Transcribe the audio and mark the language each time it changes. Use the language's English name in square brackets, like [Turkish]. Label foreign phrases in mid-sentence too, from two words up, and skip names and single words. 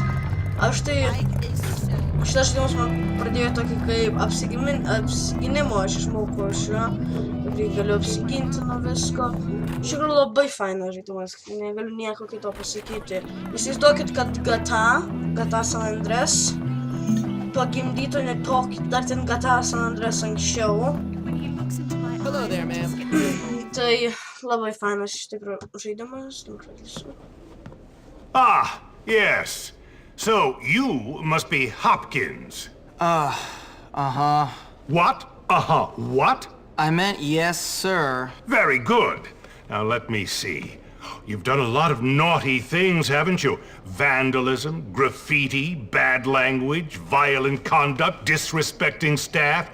[Lithuanian] Aš tai, šitas žaidimas man pradėjo tokį kaip apsiginimo, aš išmokau iš jo, kaip galiu apsiginti nuo visko. Iš tikrųjų labai fainas žaidimas, negaliu nieko kito pasakyti. Įsivaizduokit, kad GTA San Andreas pagimdytų ne tokį, dar ten GTA San Andreas anksčiau. [English] Hello there, ma'am. [Lithuanian] Tai labai fainas iš tikrųjų žaidimas. [English] Ah, yes. So, you must be Hopkins. Uh-huh. What? Uh-huh. What? I meant yes, sir. Very good. Now let me see. You've done a lot of naughty things, haven't you? Vandalism, graffiti, bad language, violent conduct, disrespecting staff.